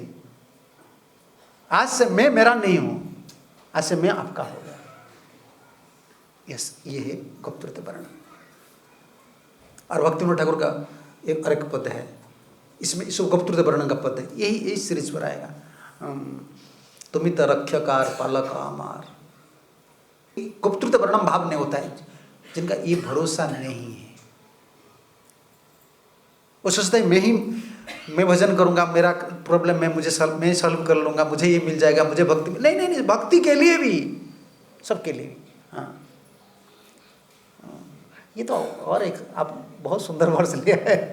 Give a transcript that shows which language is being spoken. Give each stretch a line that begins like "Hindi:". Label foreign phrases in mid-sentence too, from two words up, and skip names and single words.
Hindi: आज से मैं मेरा नहीं हूं, आज से मैं आपका हो गया। यस, ये है गुप्तृत वर्ण। और भक्तिविनोद ठाकुर का एक पद है, इसमें इस गुप्तृत वर्ण का पद है, यही सीरीज पर आएगा।
Bangla: তুমি তো রক্ষাকার পালক আমার।
Hindi: गुप्तृत वर्णम भाव नहीं होता है जिनका ये भरोसा नहीं है। वो सोचता है मैं भजन करूंगा, मेरा प्रॉब्लम मैं सॉल्व कर लूंगा, मुझे ये मिल जाएगा, मुझे भक्ति नहीं, भक्ति के लिए भी, सबके लिए भी। हाँ, ये तो और एक आप बहुत सुंदर वर्ष लिया है।